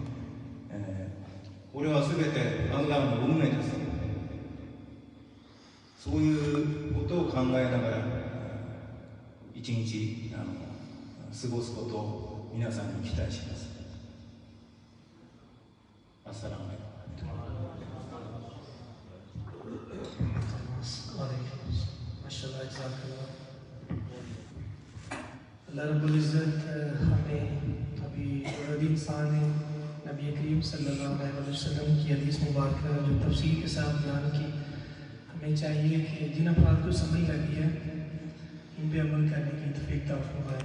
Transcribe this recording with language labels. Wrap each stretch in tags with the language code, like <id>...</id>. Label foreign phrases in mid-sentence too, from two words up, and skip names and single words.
<ja>これは全てアッラーの運命です。そういうことを考えながら一日過ごすことを皆さんに期待します。</ja> <ar>السلام عليكم.</ar> <ur>اللہ رب العزت ہمیں ابھی عربی انسان نے نبی کریم</ur> <ar>صلی اللہ علیہ وسلم</ar> <ur>کی حدیث مبارکہ جو تفصیل کے ساتھ بیان کی، ہمیں چاہیے کہ جن افراد کو سمجھ لگی ہے ان پہ عمل کرنے کی توفیق عطا فرمائے۔</ur>